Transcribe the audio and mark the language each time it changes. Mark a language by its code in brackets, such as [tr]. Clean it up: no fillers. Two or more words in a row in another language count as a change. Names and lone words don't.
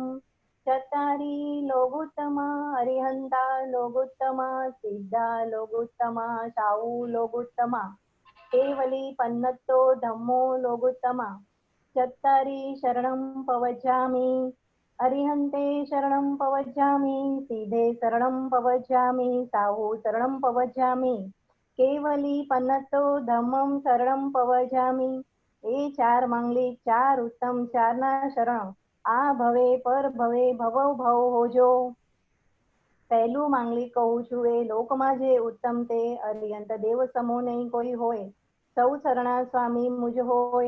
[pra] चत्तारि लोगुत्तमा अरिहन्ता लोगुत्तमा सिद्धा लोगुत्तमा साहु लोगुत्तमा केवली पन्नत्तो धम्मो लोगुत्तमा। चत्तारि शरणं पवज्जामि अरिहन्ते शरणं पवज्जामि सीधे शरणं पवज्जामि साहु शरणं पवज्जामि केवली पन्नतो धम्मं शरणं पवज्जामि। [gu] એ ચાર માંગલિક ચાર ઉત્તમ ચારના શરણ આ ભવે પર ભવે ભવો ભવ હોજો। પહેલું માંગલિક કહું છું એ લોકમાં જે ઉત્તમ તે અરિયંત દેવ સમૂહ નહીં કોઈ હોય, સૌ શરણા સ્વામી મુજ હોય।